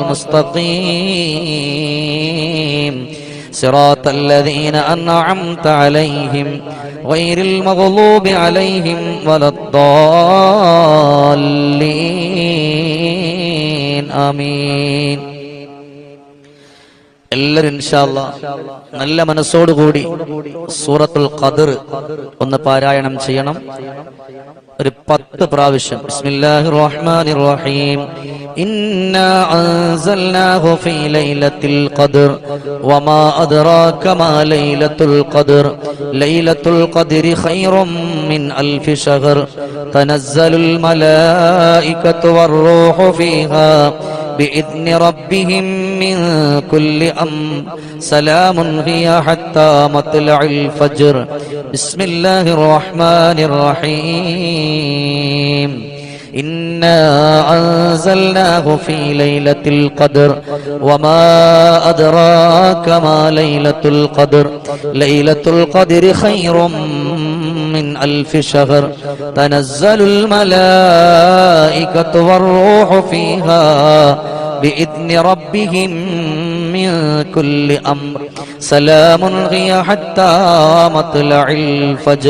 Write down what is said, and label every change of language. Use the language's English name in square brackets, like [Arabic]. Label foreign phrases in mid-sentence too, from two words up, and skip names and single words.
[Arabic] المستقيم صراط الذين أنعمت عليهم غير المغضوب عليهم ولا الضالين آمين. [Malayalam] എല്ലാവരും [Arabic] إن شاء الله [Malayalam] നല്ല മനസ്സോടുകൂടി സൂറത്തുൽ ഖദർ ഒന്ന് പാരായണം ചെയ്യണം. ഒരു 10 പ്രാവശ്യം. [Arabic] بسم الله الرحمن الرحيم. إنا أنزلناه في ليلة القدر وما أدراك ما ليلة القدر ليلة القدر خير من ألف شهر تنزل الملائكة والروح فيها بإذن ربهم من كل أمر سلام هي حتى مطلع الفجر. بسم الله الرحمن الرحيم. إنا أنزلناه في ليلة القدر وما أدراك ما ليلة القدر ليلة القدر خير من ألف شهر تنزل الملائكة والروح فيها بإذن ربهم من كل أمر سلام هي حتى مطلع الفجر.